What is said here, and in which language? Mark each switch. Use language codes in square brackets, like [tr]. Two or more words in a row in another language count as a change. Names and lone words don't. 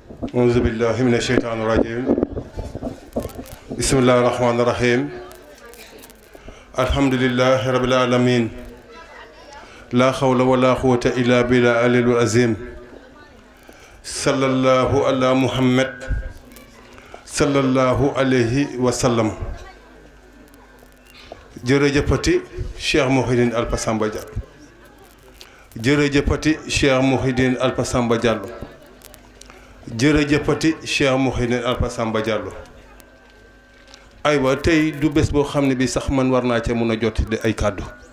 [ar] أعوذ بالله من الشيطان الرجيم بسم الله الرحمن الرحيم الحمد لله رب العالمين لا حول ولا قوة إلا بالله العلي العظيم صلى الله على محمد صلى الله عليه وسلم [wo] jërëjëfati Cheikh Mouhidine Alpha Samba Diallo jërëjëfati Cheikh Mouhidine Alpha Samba Diallo jërëjëfati Cheikh Mouhidine Alpha Samba Diallo aywa tey du bés boo xam ne bi sax man war naa cee mun a jot di ay kàddu